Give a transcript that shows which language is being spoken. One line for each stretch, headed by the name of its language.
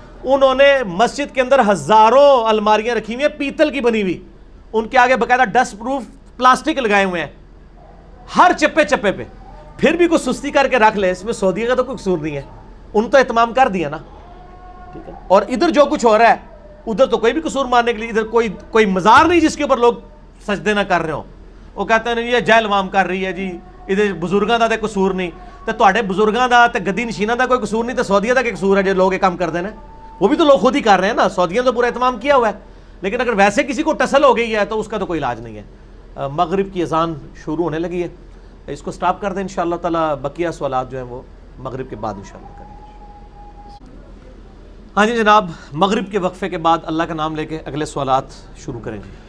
Urdu: انہوں نے مسجد کے اندر ہزاروں الماریاں رکھی ہوئی ہیں پیتل کی بنی ہوئی، ان کے آگے باقاعدہ ڈسٹ پروف پلاسٹک لگائے ہوئے ہیں ہر چپے چپے پہ. پھر بھی کوئی سستی کر کے رکھ لے، اس میں سعودیہ کا تو کوئی قصور نہیں ہے، ان تو اہتمام کر دیا نا، ٹھیک ہے. اور ادھر جو کچھ ہو رہا ہے ادھر تو کوئی بھی قصور ماننے کے لیے، ادھر کوئی مزار نہیں جس کے اوپر لوگ سجدے نہ کر رہے ہوں. وہ کہتے ہیں یہ جہل عوام کر رہی ہے جی، ادھر
Punjabi: بزرگاں دا تے قصور نہیں. تے تواڈے بزرگاں دا تے گدی نشیناں دا کوئی قصور نہیں، تے سعودیہ دا کہ قصور ہے جو لوگ یہ کام کر دے نا؟
Urdu: وہ بھی تو لوگ خود ہی کر رہے ہیں نا. سعودیہ تو پورا اہتمام کیا ہوا ہے، لیکن اگر ویسے کسی کو ٹسل ہو گئی ہے تو اس کا تو کوئی علاج نہیں ہے. مغرب کی اذان شروع ہونے لگی ہے، اس کو سٹاپ کر دیں انشاءاللہ تعالی. بقیہ سوالات جو ہیں وہ مغرب کے بعد انشاءاللہ کریں گے. ہاں جی جناب، مغرب کے وقفے کے بعد اللہ کا نام لے کے اگلے سوالات شروع کریں گے.